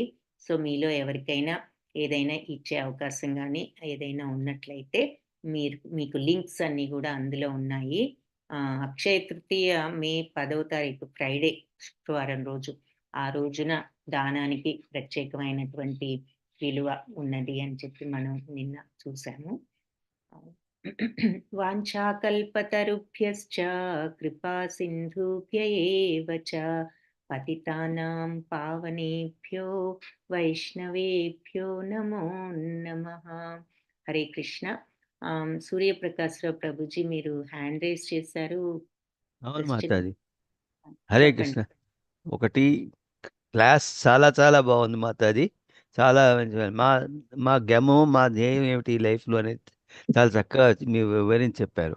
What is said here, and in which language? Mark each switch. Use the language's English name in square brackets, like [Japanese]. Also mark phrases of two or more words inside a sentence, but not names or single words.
[Telugu] సో మీలో ఎవరికైనా ఏదైనా ఇచ్చే అవకాశం కానీ ఏదైనా ఉన్నట్లయితే మీకు లింక్స్ అన్ని కూడా అందులో ఉన్నాయి. అక్షయ తృతీయ మే 10వ తారీఖు ఫ్రైడే, శుక్రవారం రోజు, ఆ రోజున దానానికి ప్రత్యేకమైనటువంటి విలువ ఉన్నది అని చెప్పి మనం నిన్న చూసాము. [Sanskrit] వాంఛాకల్పతరుభ్యశ్చ కృపా సింధుభ్య ఏవ చ పతితానాం పావనేభ్యో వైష్ణవేభ్యో నమో నమః. [Telugu] హరే కృష్ణ. సూర్యప్రకాశ్రావు ప్రభుజీ మీరు హ్యాండ్ రైజ్ చేశారు. అవును మాతాజీ. హరే కృష్ణ. ఒకటి క్లాస్ చాలా చాలా బాగుంది మాతాజీ. చాలా మా గెమో మా ధ్యేయం ఏమిటి లైఫ్లో అనేది చాలా చక్కగా మీరు వివరించి చెప్పారు.